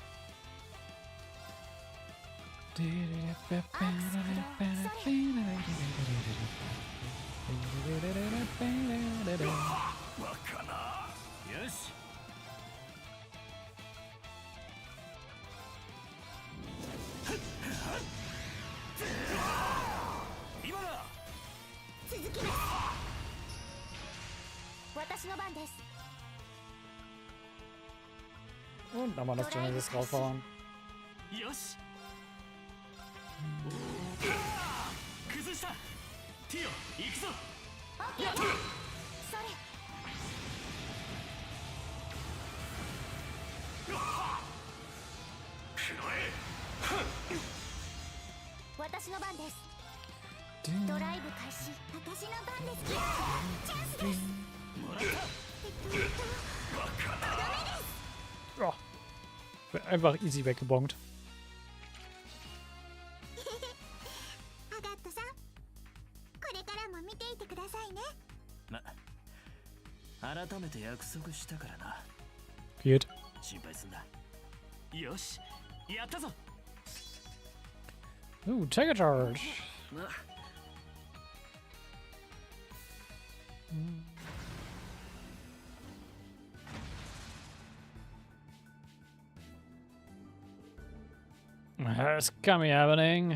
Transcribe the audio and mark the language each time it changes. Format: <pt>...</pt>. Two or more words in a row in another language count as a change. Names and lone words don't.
<ja>よし。今だ。続きます。私の番です。</ja> <de>Und nochmal das Genesis draufhauen.</de> <ja>よし。崩した。ティオ、行くぞ。オッケー。それ。私の番です。ドライブ開始。私の番です。チャンスです。もらった。 Oh.</ja> <de>Einfach easy weggebongt.</de> <ja>アガットさん、これからも見ていてくださいね。改めて約束したからな。</ja> <de>Geht.</de> <ja>心配すんな。よし、やったぞ。</ja> <en>Ooh, take a charge.</en> <ja>まあ</ja> <en>It's coming happening.</en>